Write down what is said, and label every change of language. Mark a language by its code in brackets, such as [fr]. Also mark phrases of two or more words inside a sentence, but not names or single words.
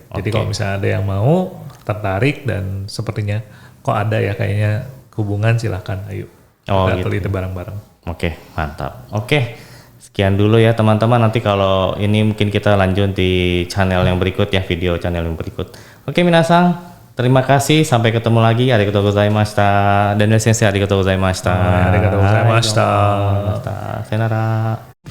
[id] Jadi kalau misalnya ada yang mau tertarik dan sepertinya kok ada ya kayaknya hubungan, silahkan ayo kita teliti bareng-bareng. Oke, mantap. Oke, sekian dulu ya teman-teman. Nanti kalau ini mungkin kita lanjut di channel yang berikut ya, video channel yang berikut. Oke, minasang, terima kasih. Sampai ketemu lagi. [ja] ありがとうございました。Dan先生ありがとうございました. ありがとうございました. Sayonara.